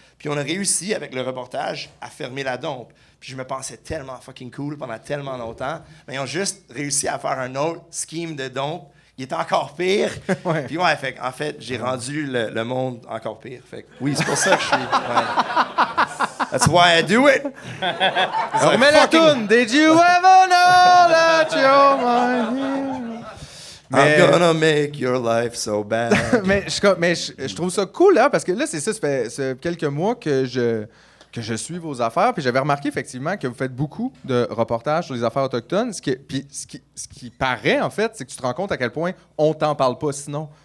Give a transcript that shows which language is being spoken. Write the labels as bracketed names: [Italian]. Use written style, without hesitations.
[French] Puis on a réussi avec le reportage à fermer la dompe. Puis je me pensais tellement fucking cool pendant tellement longtemps, mais ils ont juste réussi à faire un autre scheme de dompe. Il est encore pire. Ouais. Puis en fait, j'ai rendu le monde encore pire. Fait que, oui, c'est pour ça que je suis... [English] Ouais. That's why I do it. [French] On remet la toune. [English] Did you ever know that you're my hero? I'm gonna make your life so bad. [French] mais je trouve ça cool, là, parce que là, c'est ça, ça fait quelques mois que je suis vos affaires, puis j'avais remarqué effectivement que vous faites beaucoup de reportages sur les affaires autochtones. Ce qui paraît, en fait, c'est que tu te rends compte à quel point on t'en parle pas sinon.